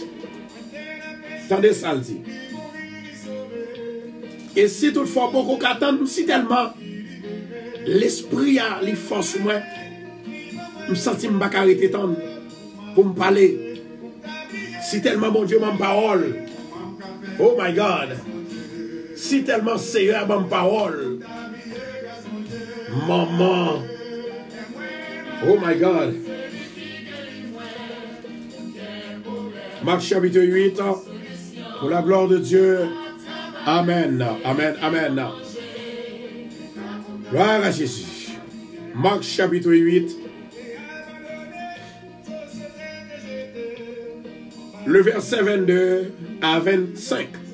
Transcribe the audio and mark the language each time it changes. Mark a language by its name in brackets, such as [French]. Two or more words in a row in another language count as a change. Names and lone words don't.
[French] Attendez ça le dit. Et si toutefois beaucoup qu'attendre, si tellement l'esprit a les forces moi, je me sens que je ne vais pas arrêter pour me parler. Si tellement mon Dieu m'a parole. [English] Oh my God. [French] Si tellement Seigneur m'a parole. Maman. [English] Oh my God. [French] Marc chapitre 8. Pour la gloire de Dieu. Amen. Amen. Amen. Gloire à Jésus. Marc chapitre 8. Le verset 22 à 25.